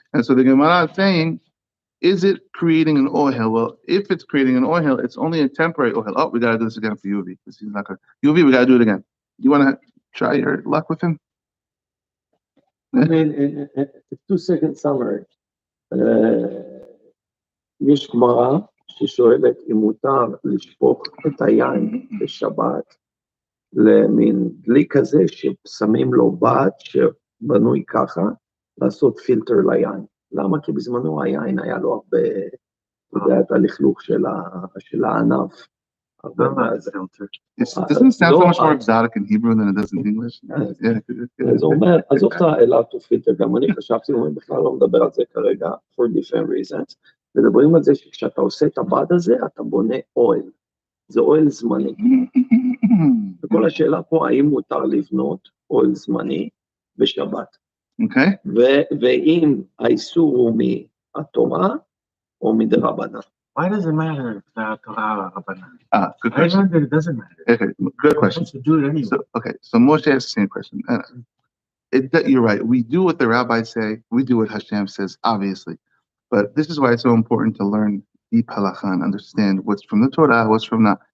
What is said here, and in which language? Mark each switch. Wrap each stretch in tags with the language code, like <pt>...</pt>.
<en>And so the Gemara is saying, is it creating an oil? Well, if it's creating an oil, it's only a temporary oil. Oh, we got to do this again for UV. Because he's not good. UV, we got to do it again. You want to try your luck with him? I mean, in 2 second summary.</en> <he>יש גמרא ששואלת אם מותר לשפוך את היין בשבת למין דלי כזה ששמים לו בד שבנוי ככה, לעשות פילטר ליין. למה? כי בזמנו היין היה לו הרבה, אתה יודע, את הלכלוך של הענף.</he> <en>Doesn't it sound so much more exotic in Hebrew than it does in English?</en> <he>אז הוא אומר, עזוב את האלת ופילטר, גם אני חשבתי, הוא בכלל לא מדבר על זה כרגע,</he> <en>for different reasons,</en> <he>מדברים על זה שכשאתה עושה את הבד הזה, אתה בונה אוהל, זה אוהל זמני. וכל השאלה פה, האם מותר לבנות אוהל זמני בשבת? ואם האיסור הוא מהתורה או מדרבנן.</he> <en>Why does it matter if the Torah or Rabbanan? Good question. It doesn't matter. Okay, good question. To do it anyway. So Moshe asked the same question. You're right. We do what the rabbis say. We do what Hashem says, obviously. But this is why it's so important to learn deep halakha and understand what's from the Torah, what's from not.</en>